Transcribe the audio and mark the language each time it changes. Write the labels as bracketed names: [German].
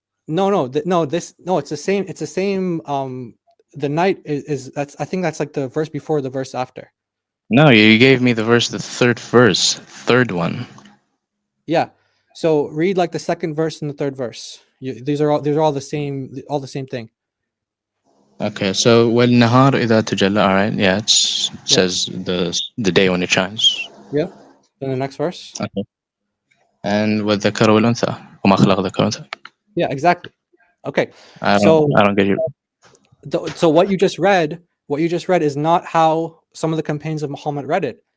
[English] No, it's the same. It's the same. The night is that's. I think that's like the verse before the verse after. No, you gave me the third one. Yeah. So read like the second verse and the third verse. These are all the same thing. Okay, so [Arabic] وَالنَّهَارِ إِذَا تَجَلَّى. [English] All right, yeah, it says the day when it shines. Yeah. Then the next verse. Okay. And [Arabic] وَالذَّكَرَ وَالْأُنْثَى وَمَا خَلَقَ الذَّكَرَ وَالْأُنْثَى. [English] Yeah, exactly. Okay. I don't get you. So what you just read is not how some of the companions of Muhammad read it.